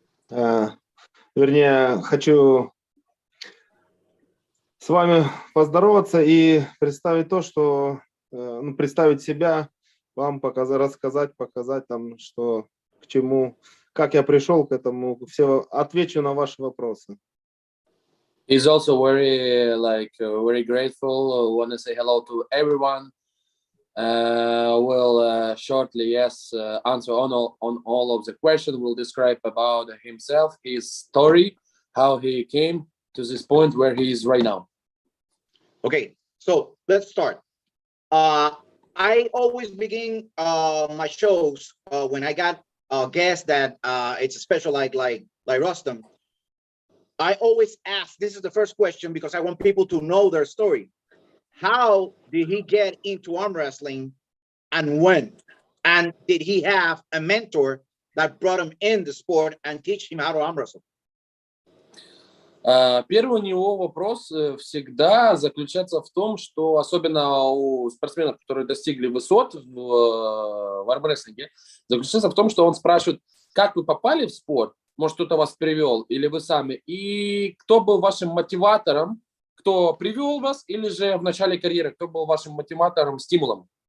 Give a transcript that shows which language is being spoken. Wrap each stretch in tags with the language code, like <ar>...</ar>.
<ru>Вернее, хочу с вами поздороваться и представить то, что, представить себя, вам рассказать, показать там, что к чему, как я пришел к этому, все отвечу на ваши вопросы.</ru> <en>He's also very grateful. Want to say hello to everyone. We'll shortly, answer on all of the questions. We'll describe about himself, his story, how he came to this point where he is right now. Okay, so let's start. I always begin my shows when I got a guest that it's a special like Rustam. I always ask, this is the first question because I want people to know their story. How did he get into arm wrestling and when? And did he have a mentor that brought him in the sport and teach him how to arm wrestle?</en> <ru>Первый у него вопрос всегда заключается в том, что особенно у спортсменов, которые достигли высот в армрестлинге, заключается в том, что он спрашивает, как вы попали в спорт, может, кто-то вас привел, или вы сами, и кто был вашим мотиватором, кто привел вас, или же в начале карьеры, кто был вашим мотиватором, стимулом?</ru>